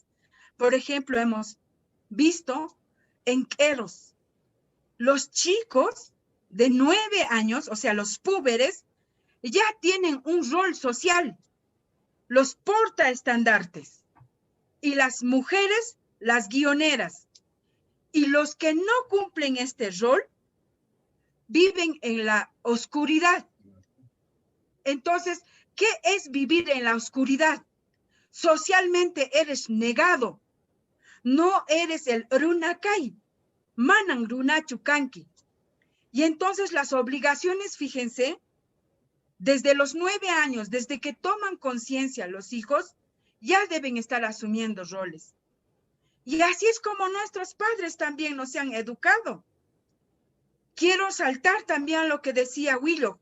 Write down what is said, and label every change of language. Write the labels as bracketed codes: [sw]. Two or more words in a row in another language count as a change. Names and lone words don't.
[es] Por ejemplo, hemos visto en Queros, los chicos de 9 años, o sea, los púberes, ya tienen un rol social, los portaestandartes, y las mujeres, las guioneras, y los que no cumplen este rol viven en la oscuridad. Entonces, ¿qué es vivir en la oscuridad? Socialmente eres negado, no eres el runakay, [qu] manan runachu kanki. [es] Y entonces las obligaciones, fíjense, desde los 9 años, desde que toman conciencia los hijos, ya deben estar asumiendo roles. Y así es como nuestros padres también nos han educado. Quiero saltar también a lo que decía Willow.